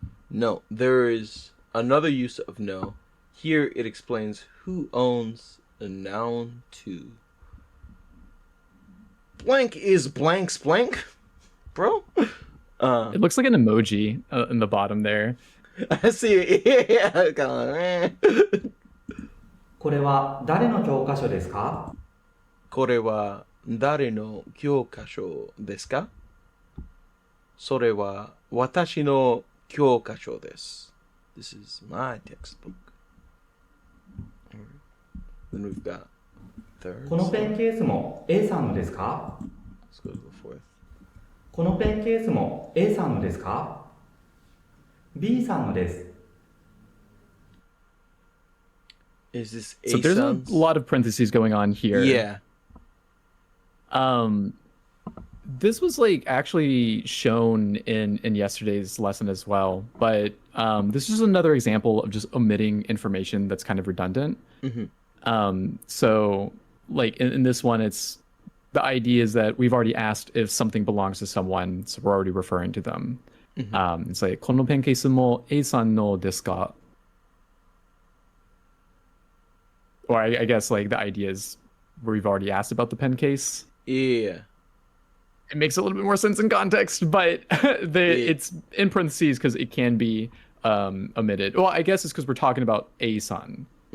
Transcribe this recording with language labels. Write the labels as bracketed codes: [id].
[en] No, there is another use of no. Here it explains who owns a noun to. Blank is blank's blank, bro. it looks like an emoji in the bottom there. I see it. Yeah, kinda, [ja] これは誰の教科書ですか？これは誰の教科書ですか？それは私の教科書です。 [en] This is my textbook. Then we've got third. [ja] このペンケースも A さんのですか？ [en] Let's go to the fourth. [ja] このペンケースも A さんのですか？ B さんのです。 [en] Is this So there's a A-Sun's? lot of parentheses going on here. Yeah. This was like actually shown in yesterday's lesson as well, but this is another example of just omitting information that's kind of redundant. So like in this one, it's the idea is that we've already asked if something belongs to someone, so we're already referring to them. It's like [ja] このペンケースも A さんのですか? [en] Or I guess like the idea is we've already asked about the pen case. Yeah. It makes a little bit more sense in context, but it's in parentheses because it can be omitted. Well, I guess it's because we're talking about A-san.